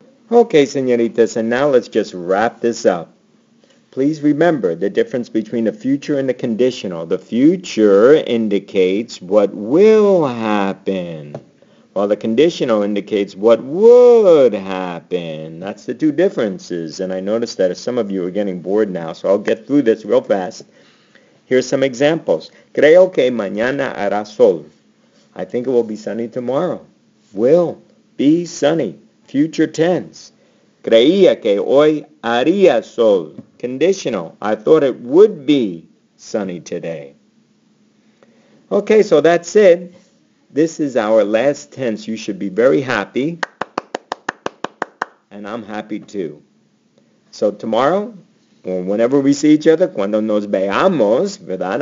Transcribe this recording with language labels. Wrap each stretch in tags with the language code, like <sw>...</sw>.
<en>Okay, señoritas, and now let's just wrap this up. Please remember the difference between the future and the conditional. The future indicates what will happen, while the conditional indicates what would happen. That's the two differences. And I noticed that some of you are getting bored now, so I'll get through this real fast. Here's some examples.</en> <es>Creo que mañana hará sol.</es> <en>I think it will be sunny tomorrow. Will be sunny. Future tense.</en> <es>Creía que hoy haría sol.</es> <en>Conditional. I thought it would be sunny today. Okay, so that's it. This is our last tense. You should be very happy. And I'm happy too. So tomorrow, or whenever we see each other,</en> <es>cuando nos veamos, ¿verdad?</es>